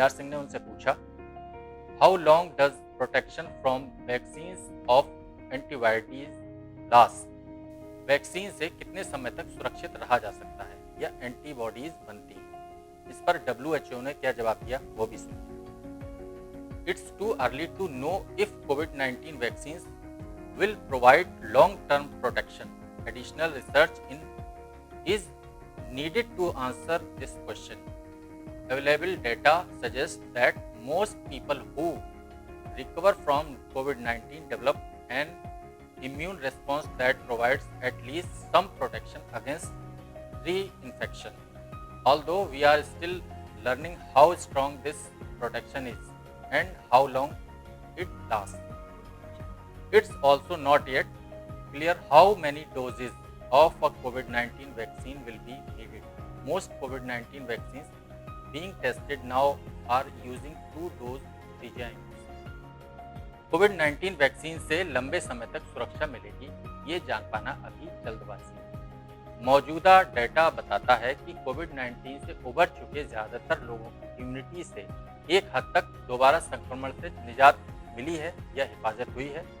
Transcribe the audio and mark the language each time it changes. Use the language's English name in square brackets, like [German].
[English] BR [Hindi] Singh ने उनसे पूछा, [English] How long does protection from vaccines of antibodies last? [Hindi] Vaccine से कितने समय तक सुरक्षित रहा जा सकता है या एंटीबॉडीज बनती है? इस पर WHO ने क्या जवाब दिया वो भी सुनिए। [English] It's too early to know if COVID-19 vaccines will provide long-term protection. Additional research is needed to answer this question. Available data suggests that most people who recover from COVID-19 develop an immune response that provides at least some protection against reinfection. Although we are still learning how strong this protection is and how long it lasts. It's also not yet clear how many doses of a COVID-19 vaccine will be needed. Most COVID-19 vaccines being tested now are using 2-dose designs. [Hindi] COVID-19 vaccine से लंबे समय तक सुरक्षा मिलेगी, ये जान पाना अभी जल्दबाजी है। मौजूदा डेटा बताता है कि कोविड-19 से उबर चुके ज़्यादातर लोगों की इम्यूनिटी से एक हद तक दोबारा संक्रमण से निजात मिली है या हिफाजत हुई है।